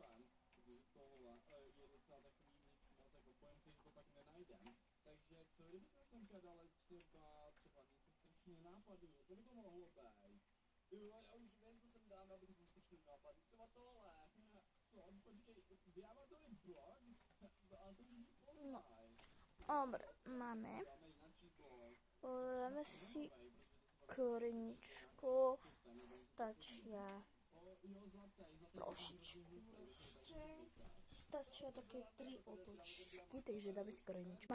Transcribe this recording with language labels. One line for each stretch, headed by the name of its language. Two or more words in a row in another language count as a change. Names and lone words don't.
Czech: Takže co kdybychom semka dali třeba něco strašně nápadů, co by to mohlo být? Jo, já už vím, co jsem dám, abych byl strašný nápad, třeba tohle. Počkej, diamantový blok? Ale to už nepoznají.
Slovak: Dobre, máme. Dáme si koreničko, stačia trošičku. Stačia také 3 otočky, takže dáme si koreničku.